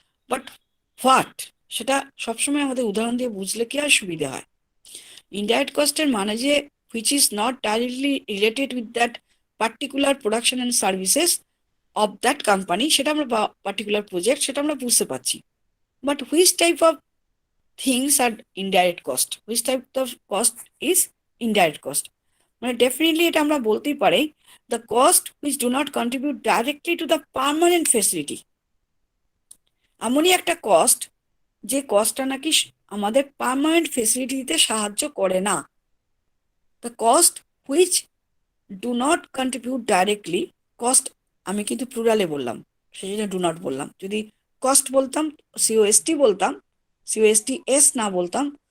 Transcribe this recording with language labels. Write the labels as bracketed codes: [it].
[bn] But what, সেটা সবসময় আমাদের উদাহরণ দিয়ে বুঝলে কি আর সুবিধা হয়। [en] indirect কস্টের মানে যে which is not directly related with that particular production and services of that company, [bn] সেটা আমরা, বা পার্টিকুলার প্রজেক্ট, সেটা আমরা বুঝতে পারছি। [en] but which type of things are indirect cost, which type of cost is indirect cost, [bn] মানে definitely এটা আমরা বলতেই পারি [en] the cost which do not contribute directly to the permanent facility। [bn] এমনই একটা কস্ট যে কস্টটা নাকি আমাদের পার্মানেন্ট ফেসিলিটি দিতে সাহায্য করে না। [en] the cost which do not contribute directly, [bn] cost আমি কিন্তু প্লুরালে বললাম, সেই জন্য ডু নট বললাম। যদি কস্ট বলতাম, সিওএসটি বলতাম, সিওএসটি এস না বলতাম,